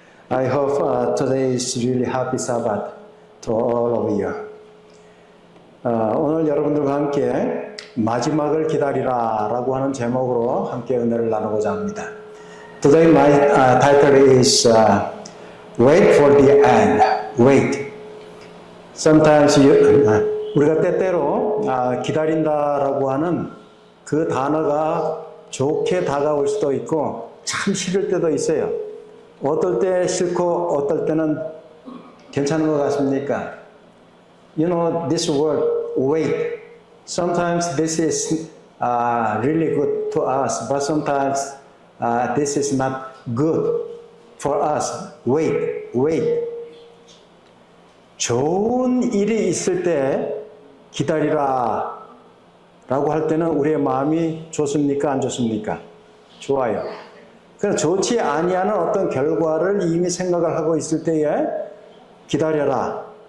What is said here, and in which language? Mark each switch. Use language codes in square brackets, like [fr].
[en] I hope today is really happy Sabbath to all of you. [ko] 오늘 여러분들과 함께 마지막을 기다리라 라고 하는 제목으로 함께 은혜를 나누고자 합니다. [en] Today my title is Wait for the end. Wait. Sometimes [ko] 우리가 때때로 기다린다라고 하는 그 단어가 좋게 다가올 수도 있고 참 싫을 때도 있어요. 어떨 때 싫고 어떨 때는 괜찮은 것 같습니까? [en] You know this word wait. Sometimes this is really good to us, but sometimes this is not good for us. Wait, wait. [ko] 좋은 일이 있을 때 기다리라 라고 할 때는 우리의 마음이 좋습니까? 안 좋습니까? 좋아요. 그러나 좋지 아니하는 어떤 결과를 이미 생각을 하고 있을 때에 기다려라.